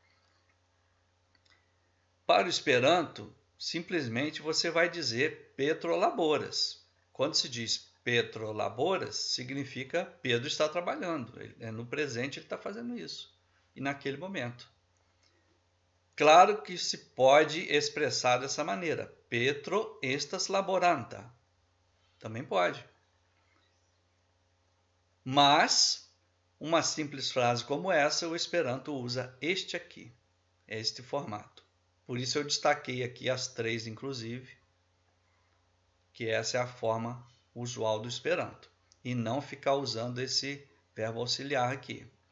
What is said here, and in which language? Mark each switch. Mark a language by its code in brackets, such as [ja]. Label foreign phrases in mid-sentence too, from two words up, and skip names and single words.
[pt] Para o Esperanto, simplesmente você vai dizer Petro laboras. Quando se diz Petro laboras, significa Pedro está trabalhando. No presente ele está fazendo isso. E naquele momento. Claro que se pode expressar dessa maneira. [eo] Petro estas laboranta. [pt] Também pode. Mas uma simples frase como essa, o Esperanto usa este aqui, este formato. Por isso eu destaquei aqui as 3, inclusive, que essa é a forma usual do Esperanto, e não ficar usando esse verbo auxiliar aqui.